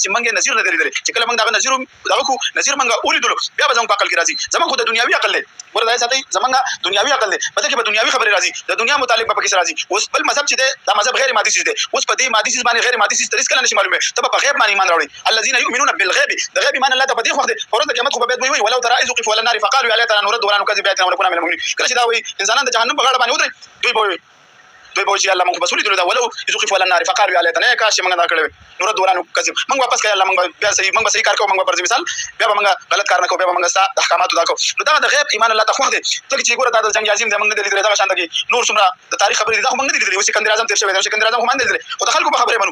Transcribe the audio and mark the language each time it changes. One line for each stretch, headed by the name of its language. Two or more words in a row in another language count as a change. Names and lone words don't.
Pashto: چې موږ یې نظیر نه دی لیدلی. چې کله موږ دغه نظیر دغه کړو، نظیر موږ ولیدلو، بیا به زموږ په عقل کې راځي. زموږ خو د دنیاوي عقل دی، ګوره دا یې ساتئ، زموږ دنیاوي عقل دی، په دې کې به دنیاوي خبرې راځي، د دنیا متعلق به پکې راځي. اوس بل مذهب چې دی دا مذهب غیر مادي څیز دی. اوس په دې مادي څیز باندې غیر مادي څیز ته هېڅکله نشي معلوموي. ته به په غیب باندې ایمان راوړې.
Arabic: الذین یؤمنون بالغیب،
Pashto: د غیب ایمان الله ته په دې وخت دی په ورځ د قیامت خو به بیا دوی وایي
Arabic: ولو ترى اذ وقفوا على النار فقالوا یا لیتنا نرد ولا نکذب بآیاتنا ونکون من المؤمنین.
Pashto: کله چې دا وایي انسانان د جهنم په غاړه باندې ودرېږي، دوی به وایي چې الله موږ بس ولیدلو دا
Arabic: ولو اذ وقفوا على النار فقالوا یا لیتنا
Pashto: کاش موږ دا کړی وی
Arabic: نرد ولا نکذب.
Pashto: موږ واپس کړی الله، موږ بیا صحیح کار کوو، موږ پر مثال بیا به موږ غلط کار نه کوو، بیا به موږ ستا د احکاماتو دا کوو. نو دغه د غیب ایمان الله ته خوښ دی. ځکه چې ګوره دا د جنګ عظیم دی، موږ نه دی لیدلی. دغه شان دغې نور څومره د تاریخ خبرې دي، دا خو موږ نه دي لیدلي. اوس سکندر اعظم تېر شوی دی، سکندر اعظم خو ما نه دی لیدلی، خو د خلکو په خبرې منو.